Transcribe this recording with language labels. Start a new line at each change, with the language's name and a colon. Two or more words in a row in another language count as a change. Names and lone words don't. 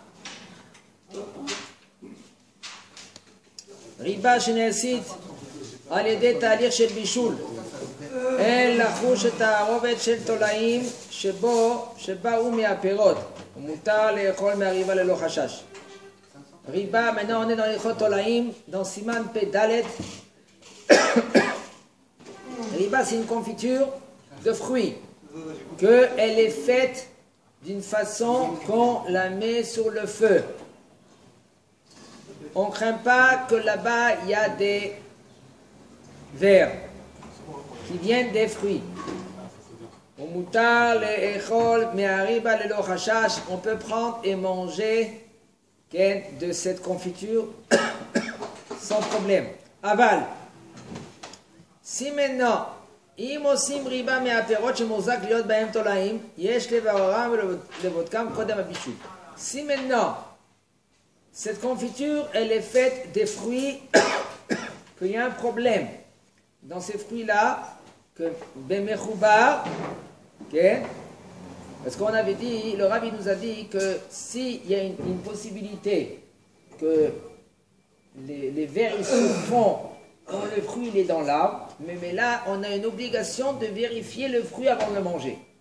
Hebrew: ריבה שנעשית על ידי תהליך של בישול, אין לחוש את הערובת של תולעים שבאו מהפירות, ומותר לאכול מהריבה ללא חשש. ריבה,
French: maintenant on est dans les תולעים, dans
Hebrew: סימן פ"ד.
French: ריבה c'est une confiture de fruits, qu'elle est faite d'une façon qu'on la met sur le feu. On ne craint pas que là-bas il y a des vers qui viennent des fruits. On peut prendre et manger de cette confiture sans problème. Aval. Si maintenant,
Hebrew: אם עושים ריבה מהפירות שמוחזק להיות בהם תולעים, יש לבררם ולבודקם קודם הבישול.
French: Si maintenant, cette confiture, elle est faite des fruits, qu'il y a un problème dans ces fruits-là, que Bemechoubar, okay, parce qu'on avait dit, le rabbi nous a dit que s'il y a une possibilité que les vers ils se font quand le fruit il est dans l'arbre, mais là on a une obligation de vérifier le fruit avant de le manger.